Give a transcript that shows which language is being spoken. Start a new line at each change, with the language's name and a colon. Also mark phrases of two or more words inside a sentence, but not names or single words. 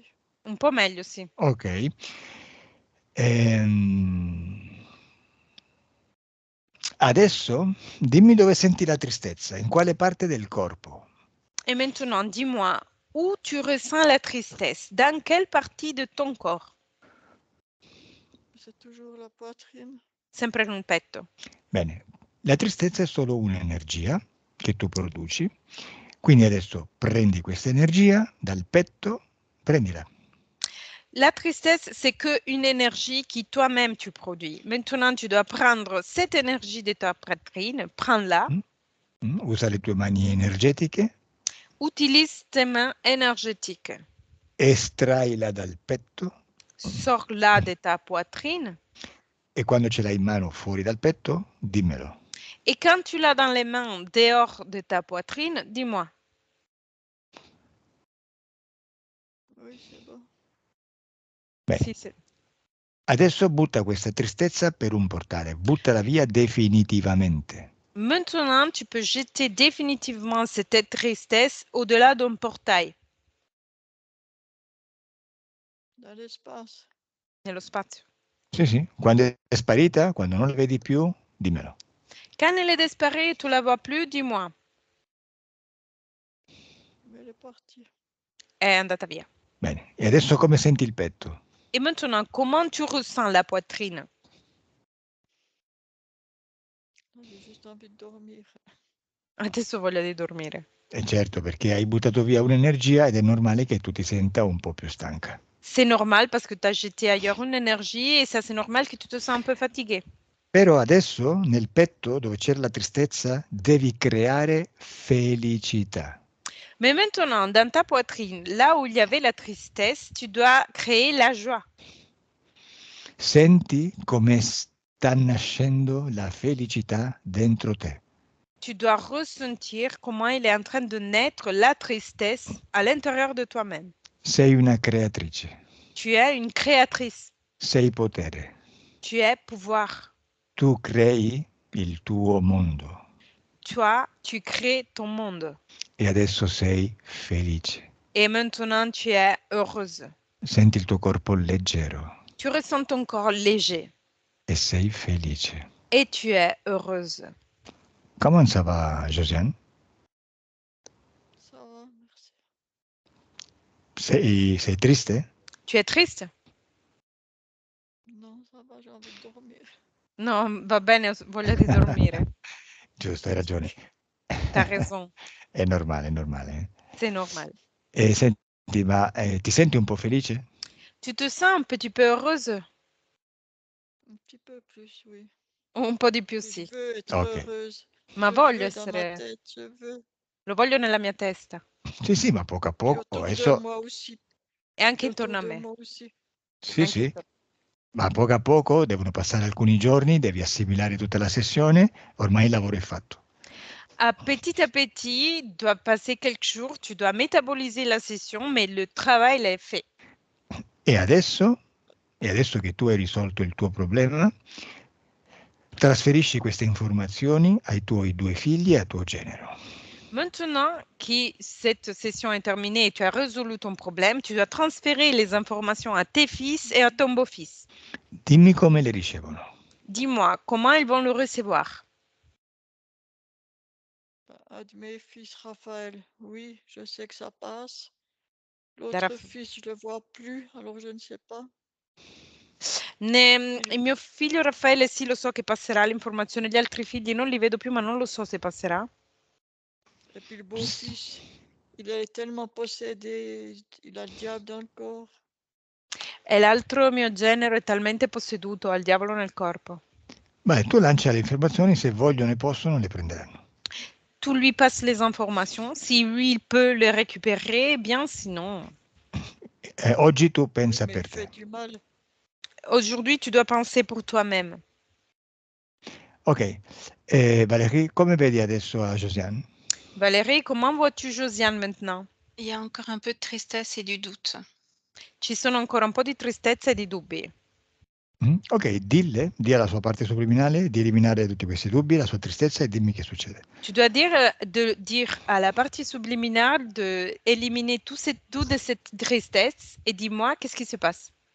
Italian: Un po' meglio, sì. Ok. Adesso dimmi dove senti la tristezza, in quale parte del corpo?
French: Et maintenant, dis-moi, où tu ressens la tristesse? Dans quelle partie de ton corps? C'est toujours la poitrine.
Italian: sempre nel petto. Bene, la tristezza è solo un'energia che tu produci, quindi adesso prendi questa energia dal petto, prendila.
French: La tristesse, c'est qu'une énergie qui toi-même tu produis. Maintenant, tu dois prendre cette énergie de ta poitrine, prends-la.
Italian: Usa le tue mani energetiche,
French: Utilise tes mains énergétiques.
Italian: estraila dal petto
French: Sors-la de ta poitrine.
Italian: e quando ce l'hai in mano fuori dal petto, dimmelo.
French: Et quand tu l'as dans les mains dehors de ta poitrine, dis-moi. Oui, c'est bon.
Italian: Bene.
French: Si c'est-
Italian: Adesso butta questa tristezza per un portale, buttala via definitivamente.
French: Maintenant, tu peux jeter définitivement cette tristesse au-delà d'un portail, Dans l'espace.
Italian: nello spazio. Sì, sì, quando è sparita, quando non la vedi più, dimmelo.
French: Quand elle est disparue, tu la vois plus, dis-moi. Mais elle est partie.
Italian: È andata via. Bene, e adesso come senti il petto?
French: Et maintenant, comment tu ressens la poitrine? J'ai juste envie de dormir.
Italian: Adesso voglio di dormire. E certo, perché hai buttato via un'energia ed è normale che tu ti senta un po' più stanca.
French: C'est normal parce que tu as jeté ailleurs une énergie et ça, c'est normal que tu te sens un peu fatigué.
Italian: Però adesso, nel petto, dove c'era la tristezza, devi creare felicità.
French: Mais maintenant, dans ta poitrine, là où il y avait la tristesse, tu dois créer la joie.
Italian: Senti come sta nascendo la felicità dentro te.
French: Tu dois ressentir comment il est en train de naître la tristesse à l'intérieur de toi-même.
Italian: Sei una creatrice,
French: Tu es une créatrice.
Italian: sei potere.
French: Tu es pouvoir.
Italian: Tu crei il tuo mondo
French: Toi, tu crées ton monde.
Italian: e adesso sei felice.
French: Et maintenant, tu es heureuse.
Italian: Senti il tuo corpo leggero
French: Tu ressens ton corps léger
Italian: e sei felice.
French: et tu es heureuse. Comment ça va, Josiane? Ça va, merci.
Italian: Sei triste?
French: Tu es triste? Non, ça va, j'ai envie de dormir.
Italian: No, va bene, voglio di dormire. Giusto, hai ragione.
French: T'as raison,
Italian: È normale, è normale.
French: c'est normal.
Italian: E senti, ma ti senti un po' felice?
French: Tu te sens un petit peu heureuse? Un petit peu plus, oui.
Italian: Un po' di più,
French: Et
Italian: sì.
French: je veux être Ok. heureuse.
Italian: Ma
French: Je
Italian: voglio
French: veux dans ma
Italian: essere...
French: tête, je veux.
Italian: Lo voglio nella mia testa. Sì, sì, ma poco a
French: Puis
Italian: poco.
French: autour de
Italian: Adesso,
French: moi aussi.
Italian: E anche
French: Puis autour
Italian: intorno a
French: de
Italian: me.
French: moi aussi.
Italian: sì, Anche sì, intorno. ma poco a poco devono passare alcuni giorni, devi assimilare tutta la sessione, ormai il lavoro è fatto.
French: À petit, doit passer quelques jours, tu dois métaboliser la session, mais le travail est fait.
Italian: E adesso che tu hai risolto il tuo problema, trasferisci queste informazioni ai tuoi 2 figli e al tuo genero.
French: Maintenant que cette session est terminée et tu as résolu ton problème, tu dois transférer les informations à tes fils et à ton beau-fils.
Italian: Dimmi come le ricevono.
French: Dis-moi, comment ils vont le recevoir? Un de mes fils, Raphaël, oui, je sais que ça passe.
Italian: Da
French: L'autre
Italian: Raff-
French: fils, je le vois plus, alors je ne sais pas.
Italian: Il mio figlio Raffaele sì, lo so che passerà l'informazione, gli altri figli non li vedo più, ma non lo so se passerà.
French: Et puis le beau-fils, il est tellement possédé, il a le diable dans le corps.
Italian: E l'altro mio genero è talmente posseduto, ha il diavolo nel corpo. Beh, tu lancia le informazioni, se vogliono e possono le prenderanno.
French: Tu lui passes les informations, si lui il peut les récupérer, bien sinon.
Italian: Oggi tu
French: Oui,
Italian: pensa
French: mais
Italian: per
French: il fait
Italian: te.
French: du mal. Aujourd'hui, tu dois penser pour toi-même.
Italian: Ok, Valérie, come vedi adesso a Josiane?
French: Valérie, comment vois-tu Josiane maintenant? Il y a encore un peu de tristesse et du doute.
Italian: Ci sono ancora un po' di tristezza e di dubbi. Ok, di alla sua parte subliminale di eliminare tutti questi dubbi, la sua tristezza e dimmi che succede.
French: Tu dois de dire à la partie subliminale d'éliminer tout de cette tristesse et dis-moi qu'est-ce qui se passe.